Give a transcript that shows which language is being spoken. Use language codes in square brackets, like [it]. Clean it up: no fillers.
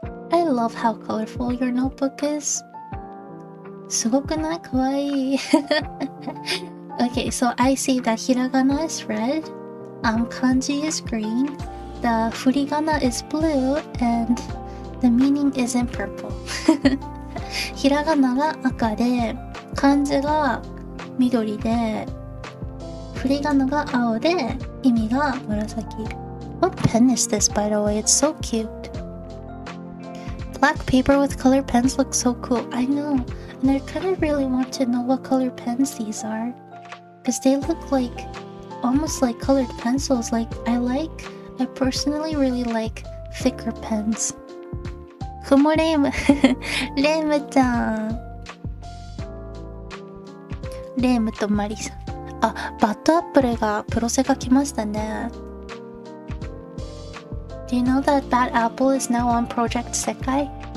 [en] I love how colorful your notebook is. [ja] すごくない？かわいい。 [en] Okay, so I see that hiragana is red, kanji is green, the furigana is blue, and the meaning is in purple. [ja] ひらがなが赤で、漢字が緑で、振り仮名が青で、意味が紫。 [en] What pen is this, by the way? It's so cute. Black paper with colored pens looks so cool. I know, and I kind of really want to know what color pens these are, because they look like almost like colored pencils. I personally really like thicker pens. [ja] クモレームレームちゃんレームとマリさんあ、バッドアップルがプロセが来ましたね [en] Do you know that Bad Apple is now on Project Sekai?